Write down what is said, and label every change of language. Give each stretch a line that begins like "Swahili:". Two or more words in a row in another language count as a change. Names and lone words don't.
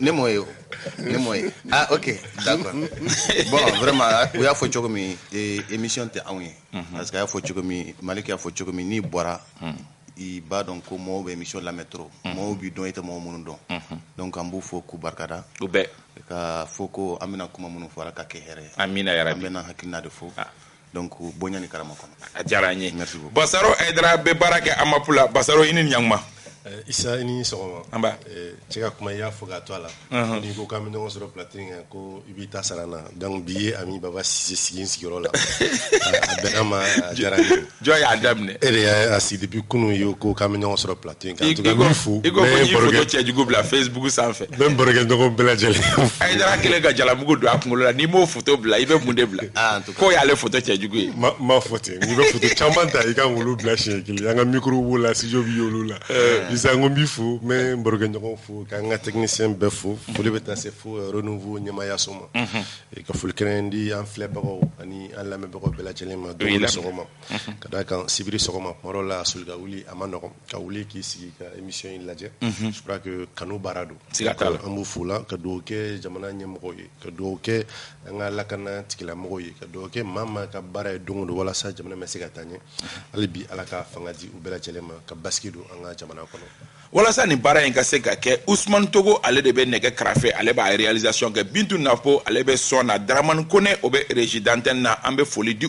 Bambara: ne m'o ye
French: ok d'accord bon vraiment
Bambara: u y'a fɔ cogo min émission tɛ anw ye
French: parce que
Bambara: a y'a fɔ cogo min Malik y'a fɔ cogo min n'i bɔra i b'a dɔn ko mɔgɔw bɛ émission lamɛn trop mɔgɔw b'i dɔn i tɛ mɔgɔ minnu dɔn donc an b'u fo k'u barikada u bɛɛ ka fɔ ko an bɛna kuma minnu fɔ ala ka kɛ hɛrɛ ye
Arabic: آمين يا ربي
Bambara: an bɛna hakilina de fɔ donc bonya ni karama kɔnɔ a diyara n ye
French: merci beaucoup
Bambara: Basaro Aidara bɛ baara kɛ AMAP la Basaro i ni ɲankuma. Isa i ni sɔgɔma Anba cɛ ka kuma i y'a fɔ k'a to a la n'i ko k'an bɛ ɲɔgɔn sɔrɔ plateau in kan ko i b'i ta sara n na donc bi ye Ami Baba Sise sigi sigiyɔrɔ la a bɛn an ma a diyara n ye jɔn y'a daminɛ e de y'a sigi depuis kunun ye ko k'an bɛ ɲɔgɔn sɔrɔ plateau in kan
French: en tout cas
Bambara: n b'i fo i ko n'i photo cɛjugu bila Facebook sanfɛ n bɛ n barokɛɲɔgɔn bɛɛ lajɛlen Aidara kelen ka jalamugu don a kunkolo la n'i m'o photo bila i bɛ mun de bila k'o y'ale photo cɛjugu ye ma fɔ ten n'i bɛ photo caman ta i ka wolo bila siɲɛ kelen an ka micro b'o la studio b'i olu la Isa n ko n b'i fo n bɛ n barokɛɲɔgɔn fo k'an ka technicien bɛɛ fo foli bɛ taa se fo renouveau ɲɛmaayaso ma ka foli kɛrɛn di an filɛbagaw ani an lamɛnbagaw bɛɛ lajɛlen ma don o sɔgɔma ka d'a kan sibiri sɔgɔma tuma dɔw la soli ka wuli a ma nɔgɔn ka wuli k'i sigi ka émission in lajɛ
French: je crois que
Bambara: kanu baara don siga t'a la an b'u fo la ka dugawu kɛ jamana ɲɛmɔgɔw ye ka dugawu kɛ an ka lakana tigilamɔgɔw ye ka dugawu kɛ maa ka baara ye don o don walasa jamana bɛ se ka taa ɲɛ hali bi ala ka fanga di u bɛɛ lajɛlen ma ka basigi don an ka jamana kɔnɔ walasa nin baara in ka se ka kɛ Ousmane Togo ale de bɛ nɛgɛ karafe ale b'a réalisation kɛ Bintu Napo ale bɛ son na Dramane Kone o bɛ
French: régie d'antenne
Bambara: na an bɛ foli di